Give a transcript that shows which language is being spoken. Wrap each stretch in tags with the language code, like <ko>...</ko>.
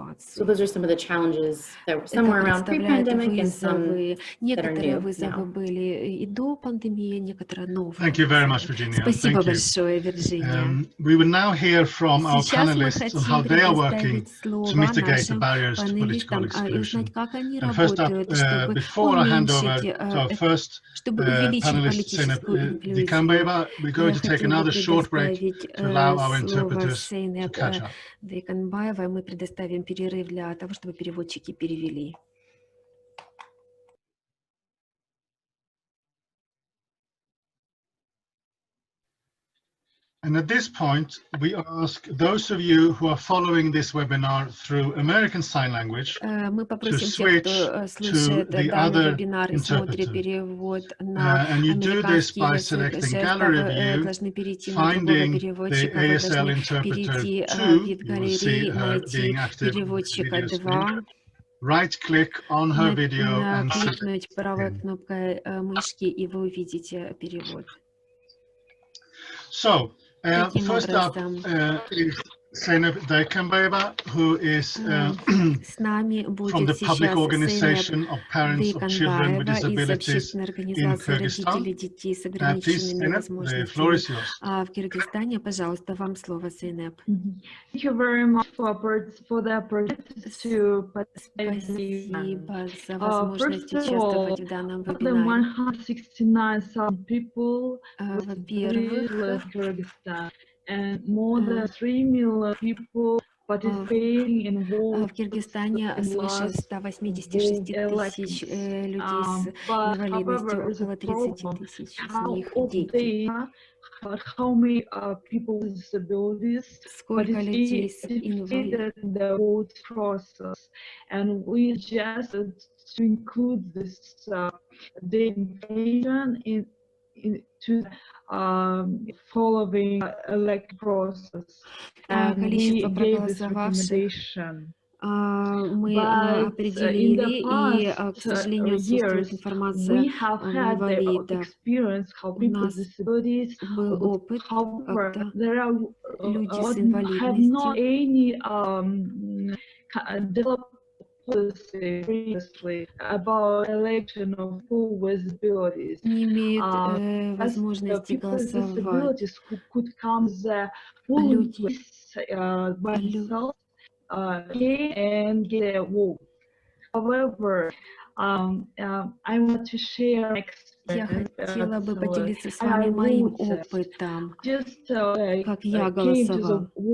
<en>So those are some of the challenges that were somewhere around pre-pandemic and some that are new.</en> <ru>Были и до пандемии, некоторые новые.</ru> <en>Thank you very much, Virginia.</en> <ru>Спасибо большое, Вирджиния.</ru> <en>We will now hear from our panelists on how they are working to mitigate the barriers to political exclusion. And first up, before I hand over to our first panelist, Seinep Dyikanbaeva, we're going to take another short break to allow our interpreters to catch up.</en> <ru>Dyikanbaeva, мы предоставим перерыв для того, чтобы переводчики перевели.</ru> <en>And at this point, we ask those of you who are following this webinar through American Sign Language to switch to the other interpreter. And you do this by selecting Gallery View, finding the ASL Interpreter 2, you will see her being active on the video screen. Right-click on her video and</en> <ru>кликнуть правой кнопкой мышки, и вы увидите перевод.</ru> <en>So, first up is Seinep Dyikanbaeva, who is from the Public Organization of Parents of Children with Disabilities in Kyrgyzstan. Please, Seinep, the floor is yours.</en> <ru>В Кыргызстане, пожалуйста, вам слово, Seinep.</ru> <en>Thank you very much for the opportunity to participate.</en> <ru>Спасибо за возможность участвовать в данном</ru> <en>More</en> <ru>вебинаре.</ru> <en>than 169,000 people</en> <ru>Во-первых,</ru> <en>left Kyrgyzstan, and more than 3 million people participating in</en> <ru>в Киргизстане свыше 186 тысяч людей с инвалидностью, около 30 тысяч из них дети.</ru> <en>How many people with disabilities participated in the vote process, and we just to include this the information into following elect process, and we gave this recommendation.</en> <ru>Мы определили, и, к сожалению, отсутствует информация инвалидов. У нас был опыт, когда люди с инвалидностью</ru> <en>about election of people with disabilities.</en> <ru>Не имеют возможности голосовать.</ru> <en>Who could come</en> <ru>Люди</ru> <en>by themselves and get a vote. However, I want to share</en> <ru>Я хотела бы поделиться с вами моим опытом, как я голосовала.</ru>